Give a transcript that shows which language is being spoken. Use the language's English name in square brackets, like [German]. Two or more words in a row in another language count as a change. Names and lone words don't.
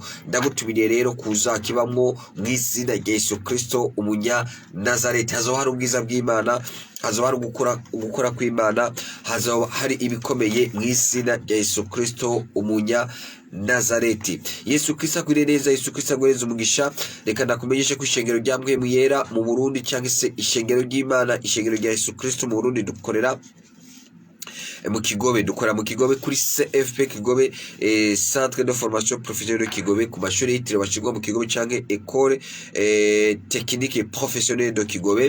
[Rundi] Ndagutumiriye rero kuza kibamwo mw'izina rya Yesu Kristo umunya Nazareti. Hazaba hari ubwiza bw'Imana, hazaba hari gukora kw'Imana, hazaba hari ibikomeye mw'izina rya Yesu Kristo umunya Nazareti. Yesu Kristo akwiriye neza, Yesu Kristo agweza umugisha. Reka ndakumenyeshe ko ishengero rya Mpwemu Yera mu Burundi cyangwa se ishengero ry'Imana, ishengero rya Yesu Kristo mu Burundi dukorera mu Kigobe. Dukora mu Kigobe kuri CFP Kigobe, Centre de Formation Professionnelle de Kigobe, ku mashuri yitiriwe Kigobe mu Kigobe cyangwa École Technique Professionnelle de Kigobe.